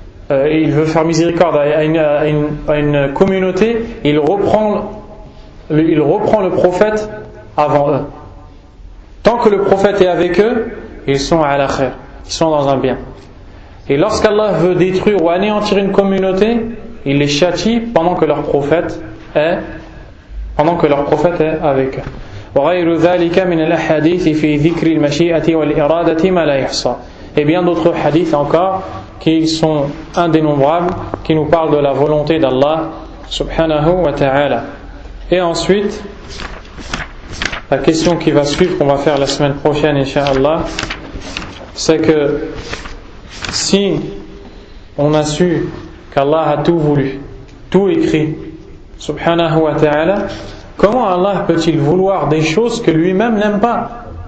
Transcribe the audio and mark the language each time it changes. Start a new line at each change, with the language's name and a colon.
French: Il veut faire miséricorde à une communauté, il reprend le prophète avant eux. Tant que le prophète est avec eux, ils sont à la khair, ils sont dans un bien. Et lorsqu'Allah veut détruire ou anéantir une communauté, il les châtie pendant que leur prophète est avec eux.
Arabic: وغير ذلك من الأحاديث في ذكر المشيئة والإرادة ما لا يحصى.
French: Et bien d'autres hadiths encore qui sont indénombrables, qui nous parlent de la volonté d'Allah subhanahu wa ta'ala. Et ensuite, la question qui va suivre, qu'on va faire la semaine prochaine, Inch'Allah, c'est que si on a su qu'Allah a tout voulu, tout écrit, subhanahu wa ta'ala, comment Allah peut-il vouloir des choses que lui-même n'aime pas?